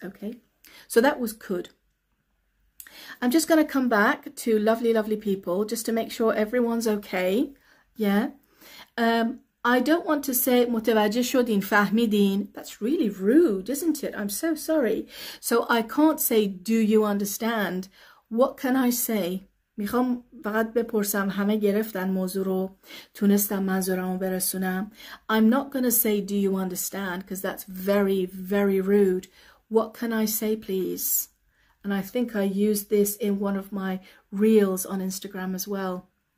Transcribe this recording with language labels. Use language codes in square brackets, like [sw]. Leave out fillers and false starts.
[en] Okay, so that was could. I'm just going to come back to lovely, lovely people just to make sure everyone's okay. Yeah. I don't want to say [fa] متوجه شدین فهمیدین. [en] That's really rude, isn't it? I'm so sorry. So I can't say do you understand. What can I say? [fa] میخوام فقط بپرسم همه گرفتن موضوع رو، تونستم منظورمو برسونم. [en] I'm not going to say do you understand because that's very, very rude. What can I say, please? And I think I used this in one of my reels on Instagram as well.